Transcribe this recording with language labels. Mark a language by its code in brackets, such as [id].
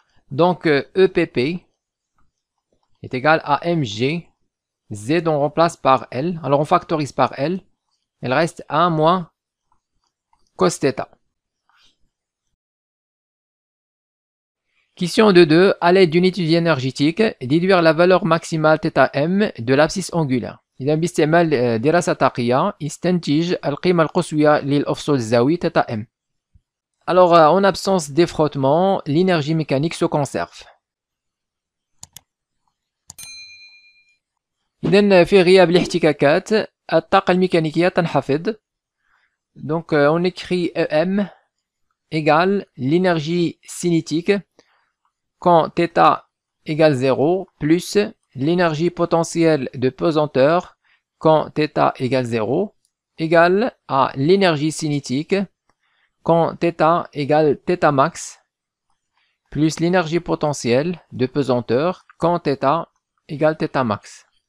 [fr] Donc EPP est égal à mg, Z on remplace par L, alors on factorise par L, il reste 1 moins cos θ. Question de 2. À l'aide d'une étude énergétique, déduire la valeur maximale θm de l'abscisse angulaire. [ar] إذا باستعمال دراسة طاقية يستنتج القيمة القصوى للأفصول الزاوي θm. [fr] Alors en absence d'effrottement, l'énergie mécanique se conserve. [ar] إذن في غياب الاحتكاكات الطاقة الميكانيكية تنخفض. [fr] Donc on écrit EM égale l'énergie cinétique quand θ égale 0 plus l'énergie potentielle de pesanteur quand θ égale 0 égale à l'énergie cinétique quand θ égale θ max plus l'énergie potentielle de pesanteur quand θ égale θ max.